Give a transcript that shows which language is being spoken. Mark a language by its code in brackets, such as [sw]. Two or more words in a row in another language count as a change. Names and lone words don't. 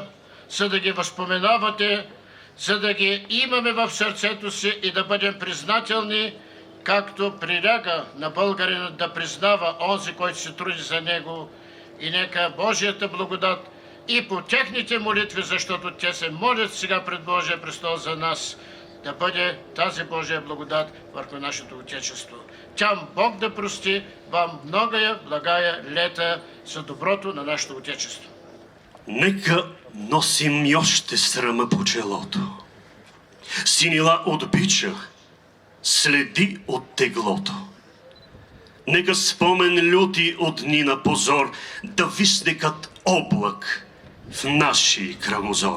[bg] за да ги възпоменавате, за да ги имаме в сърцето си и да бъдем признателни, както приляга на българина да признава онзи, който се труди за него, и нека Божията благодат и по техните молитви, защото те се молят сега пред Божия престол за нас, да бъде тази Божия благодат върху нашето Отечество. Тям Бог да прости вам [cu] многая благая лета [bg] за доброто на нашето Отечество. Нека носим още срама по челото. Синила от бича следи от теглото. Нека спомен люти от дни на позор да висне кът облак в нашия кръгозор.